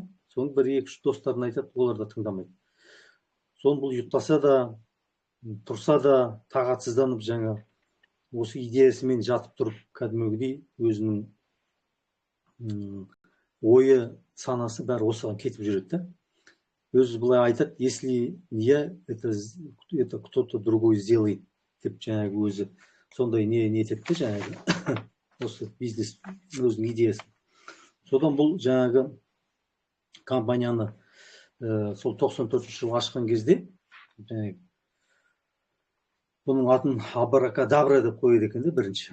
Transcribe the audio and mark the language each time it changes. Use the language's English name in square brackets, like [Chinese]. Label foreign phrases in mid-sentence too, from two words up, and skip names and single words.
[Kazakh] Соның бір екі үш достарын айтады, олар да тыңдамайды. Соны бұл ұйықтаса да, тұрса да тағатсызданып жаңа осы идеясымен жатып тұрып, кәдімгідей өзінің ойы, санасы бәрі осыған кетіп жүреді да. Өзі былай айтады, [Russian] если я, это кто-то другой сделает [Kazakh] деп жаңағы өзі сондай не етеді жаңағы осы бизнес өзінің идеясын. Содан бұл жаңағы компанияны сол 94 жылы ашқан кезде бұның атын абракадабра деп қойды екен де бірінші.